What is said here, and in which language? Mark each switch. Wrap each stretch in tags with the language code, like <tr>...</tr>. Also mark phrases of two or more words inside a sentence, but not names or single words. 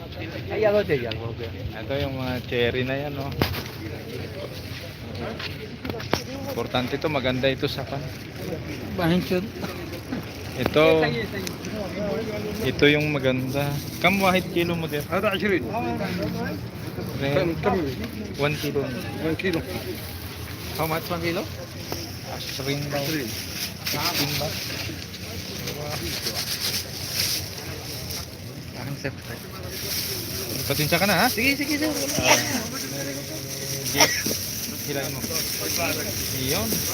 <tl>Ito yung mga cherry na yan, oh. Importante ito, maganda ito sa pan. Ito yung maganda.</tl> <ar>كم واحد كيلو</ar> <tl>mo din?</tl> <ar>هذا 20 كم 1 kilo. 1 كيلو</ar> <en>How much 1 kilo? Ashrin daw.</en> <tl>16 ba? Pasensya ka na ha? Sige, sige, sir. Hilahin mo. Iyon.</tl>